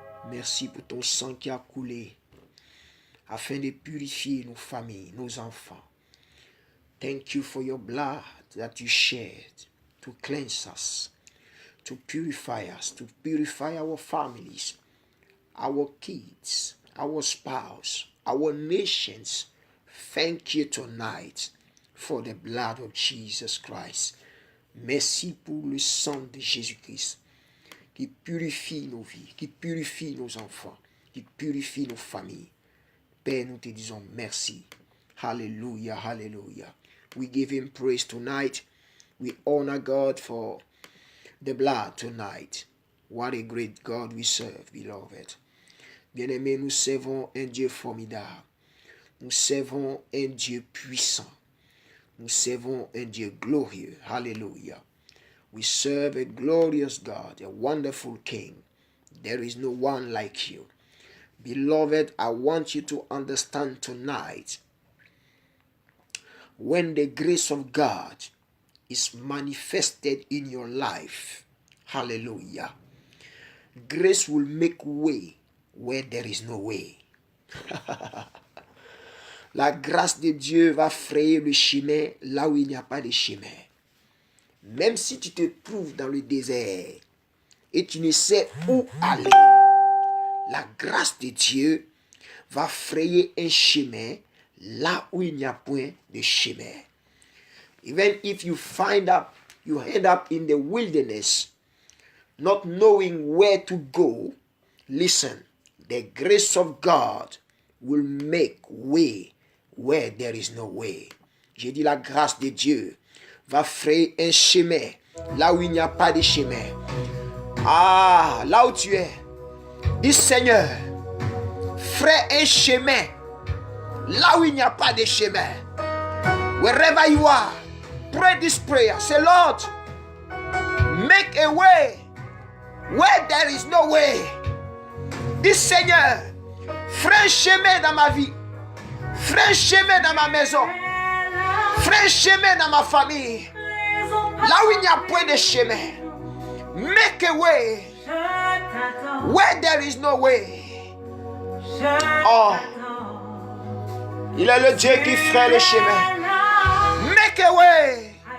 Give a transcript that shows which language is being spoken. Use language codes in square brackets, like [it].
[fr] Merci pour ton sang qui a coulé afin de purifier nos familles, nos enfants. [en] Thank you for your blood that you shed to cleanse us, to purify our families, our kids, our spouse, our nations. Thank you tonight for the blood of Jesus Christ. [fr] Merci pour le sang de Jésus-Christ qui purifie nos vies, qui purifie nos enfants, qui purifie nos familles. Père, nous te disons merci. Hallelujah, hallelujah. [en] We give him praise tonight. We honor God for the blood tonight. What a great God we serve, beloved. [fr] Bien-aimés, nous servons un Dieu formidable. Nous servons un Dieu puissant. Nous servons un Dieu glorieux. Hallelujah. [en] We serve a glorious God, a wonderful King. There is no one like you. Beloved, I want you to understand tonight, when the grace of God is manifested in your life, hallelujah, grace will make way where there is no way. [fr] La grâce de Dieu va frayer le chemin là où il n'y a pas de chemin. Même si tu te trouves dans le désert et tu ne sais où aller, la grâce de Dieu va frayer un chemin là où il n'y a point de chemin. [en] Even if you end up in the wilderness, not knowing where to go, listen, the grace of God will make way where there is no way. [fr] J'ai dit la grâce de Dieu va frayer un chemin là où il n'y a pas de chemin. Ah, là où tu es, dis Seigneur, fraie un chemin là où il n'y a pas de chemin. [en] Wherever you are, pray this prayer. Say, Lord, make a way where there is no way. [fr] Dis Seigneur, fraie un chemin dans ma vie, fraie un chemin dans ma maison, fraie un chemin dans ma famille, là où il n'y a point de chemin. [en] Make a way where there is no way. [fr] Oh, il est le Dieu qui ferait le chemin. [en] Make a way.